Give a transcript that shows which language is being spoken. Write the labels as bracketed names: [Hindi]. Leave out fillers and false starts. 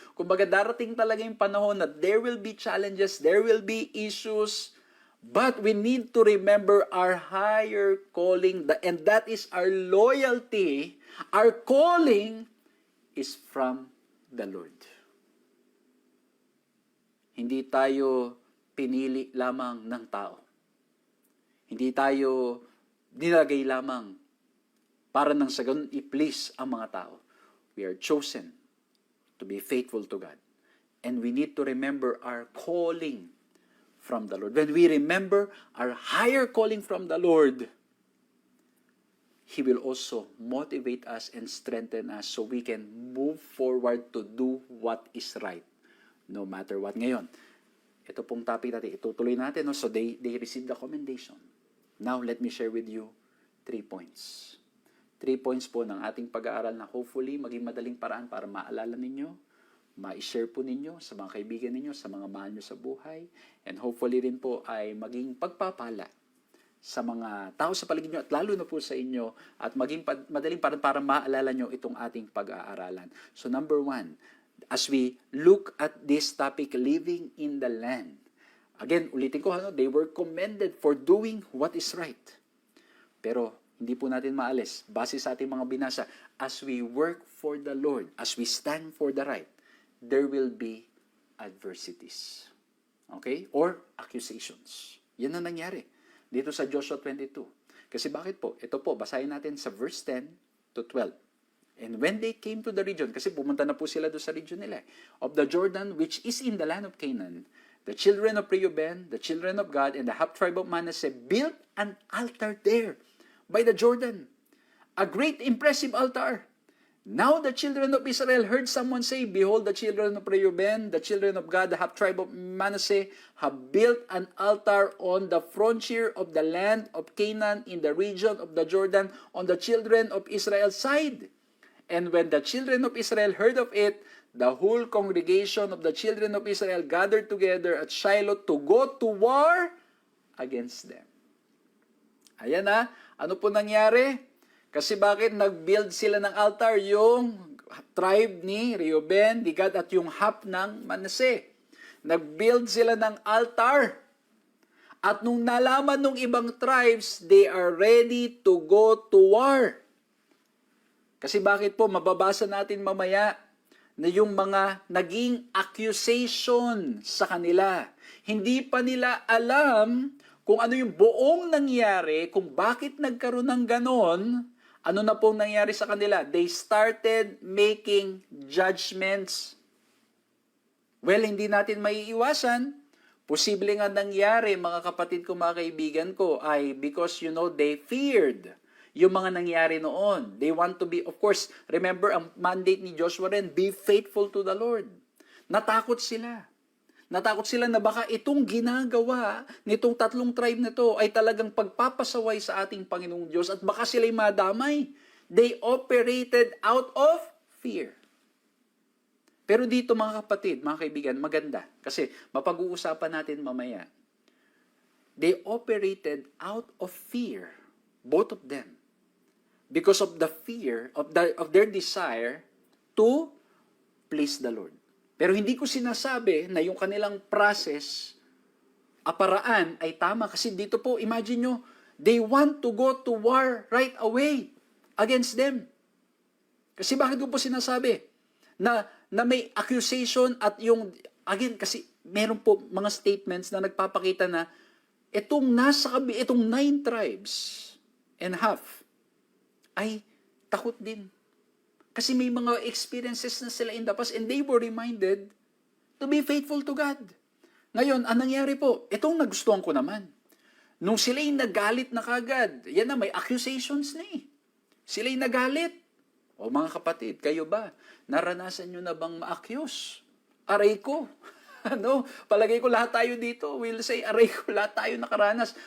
[Filipino] Kumbaga darating talaga yung panahon na [English] there will be challenges, there will be issues, but we need to remember our higher calling, and that is our loyalty. Our calling is from the Lord. [Filipino] Hindi tayo pinili lamang ng tao. Hindi tayo nilagay lamang para nang sa ganun i-please ang mga tao. [English] We are chosen to be faithful to God. And we need to remember our calling from the Lord. When we remember our higher calling from the Lord, He will also motivate us and strengthen us so we can move forward to do what is right, no matter what. [Filipino] Ngayon, ito pong topic natin, itutuloy natin. No? [English] So they received the commendation. Now, let me share with you 3 points. [Filipino] 3 points po ng ating pag-aaral na hopefully maging madaling paraan para maalala ninyo, ma-share po ninyo sa mga kaibigan ninyo, sa mga mahal nyo sa buhay, [English] and hopefully [Filipino] rin po ay maging pagpapala sa mga tao sa paligid nyo at lalo na po sa inyo at maging madaling paraan para maalala nyo itong ating pag-aaralan. [English] So number 1, as we look at this topic, living in the land. Again, [Filipino] ulitin ko, [English] they were commended for doing what is right. [Filipino] Pero hindi po natin maalis, base sa ating mga binasa, [English] as we work for the Lord, as we stand for the right, there will be adversities. Okay? Or accusations. [Filipino] Yan ang nangyari dito sa Joshua 22. Kasi bakit po? Ito po, basahin natin sa verse 10 to 12. [English] And when they came to the region, [Filipino] kasi pumunta na po sila doon sa region nila, [English] of the Jordan, which is in the land of Canaan, the children of Reuben, the children of Gad, and the half tribe of Manasseh built an altar there by the Jordan, a great impressive altar. Now the children of Israel heard someone say, behold, the children of Reuben, the children of Gad, the half tribe of Manasseh, have built an altar on the frontier of the land of Canaan in the region of the Jordan on the children of Israel's side. And when the children of Israel heard of it, the whole congregation of the children of Israel gathered together at Shiloh to go to war against them. [Filipino] Ayan na, ano po nangyari? Kasi bakit nag-build sila ng altar? Yung tribe ni Reuben, ni Gad at yung half ng Manasseh. Nag-build sila ng altar. At nung nalaman ng ibang tribes, [English] they are ready to go to war. [Filipino] Kasi bakit po, mababasa natin mamaya na yung mga naging accusation sa kanila. Hindi pa nila alam kung ano yung buong nangyari, kung bakit nagkaroon ng ganon, ano na pong nangyari sa kanila. [English] They started making judgments. [Filipino] Well, hindi natin maiiwasan. Posible nga nangyari, mga kapatid ko, mga kaibigan ko, ay because, [English] they feared [Filipino] yung mga nangyari noon. [English] They want to be, of course, remember, [Filipino] ang mandate ni Joshua rin, [English] be faithful to the Lord. [Filipino] Natakot sila. Natakot sila na baka itong ginagawa nitong tatlong tribe na to ay talagang pagpapasaway sa ating Panginoong Diyos at baka sila'y madamay. [English] They operated out of fear. [Filipino] Pero dito mga kapatid, mga kaibigan, maganda. Kasi mapag-uusapan natin mamaya. [English] They operated out of fear, both of them. Because of the fear of their desire to please the Lord. [Filipino] Pero hindi ko sinasabi na yung kanilang process, paraan ay tama. Kasi dito po, imagine nyo, [English] they want to go to war right away against them. [Filipino] Kasi bakit ko po sinasabi? Na may accusation at yung, again, kasi meron po mga statements na nagpapakita na itong 9 tribes and half, ay takot din. Kasi may mga experiences na sila [English] in the past and they were reminded to be faithful to God. [Filipino] Ngayon, ang nangyari po, itong nagustuhan ko naman. Nung sila'y nagalit na kagad, yan na, may accusations na eh. Sila'y nagalit. O mga kapatid, kayo ba? Naranasan nyo na bang ma-accuse? Aray ko. Palagay ko lahat tayo dito [English] will say, [Filipino] aray ko, lahat tayo nakaranas.